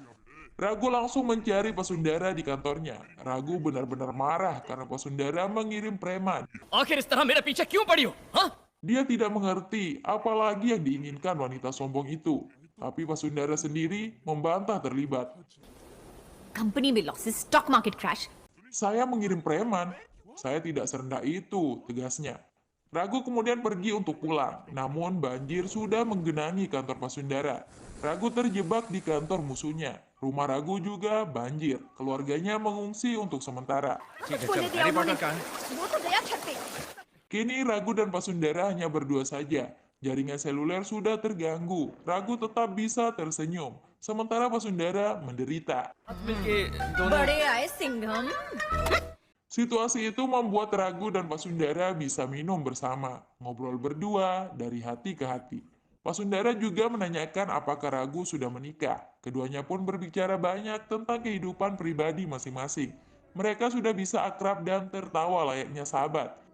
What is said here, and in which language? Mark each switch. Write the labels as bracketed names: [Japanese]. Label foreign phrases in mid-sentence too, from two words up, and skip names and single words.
[Indonesian] Ragu langsung mencari Pasundara di kantornya. Ragu benar-benar marah karena Pasundara mengirim preman. [Hindi] आखिर इस तरह मेरे पीछे क्यों पड़ी हो? हाँ? [Indonesian] Dia tidak mengerti apalagi yang diinginkan wanita sombong itu. Tapi Pasundara sendiri membantah terlibat. [English] Company में losses, stock market crash. [Indonesian] Saya mengirim preman. Saya tidak serendah itu, tegasnya. Ragu kemudian pergi untuk pulang, namun banjir sudah menggenangi kantor Pasundara. Ragu terjebak di kantor musuhnya. Rumah Ragu juga banjir. Keluarganya mengungsi untuk sementara. [Hindi] बोले दिया उन्होंने। वो तो गया छत पे। [Indonesian] Kini Ragu dan Pasundara hanya berdua saja. Jaringan seluler sudah terganggu. Ragu tetap bisa tersenyum. Sementara Pasundara menderita. [Hindi] बड़े आए सिंघम। [Indonesian] Situasi itu membuat Ragu dan Pasundara bisa minum bersama, ngobrol berdua dari hati ke hati. Pasundara juga menanyakan apakah Ragu sudah menikah. Keduanya pun berbicara banyak tentang kehidupan pribadi masing-masing. Mereka sudah bisa akrab dan tertawa layaknya sahabat.